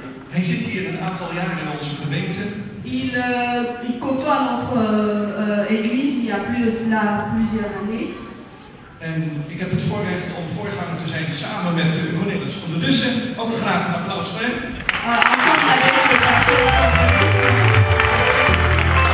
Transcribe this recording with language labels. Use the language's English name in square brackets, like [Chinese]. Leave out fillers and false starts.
[Dutch] Hij zit hier een aantal jaren in onze gemeente [French] Il côtoie notre église il y a plus de cela plusieurs années. [Dutch] en ik heb het voorrecht om voorganger te zijn samen met Cornelis. Ondertussen ook graag een applaus voor hem. [French] Ensemble avec le pasteur.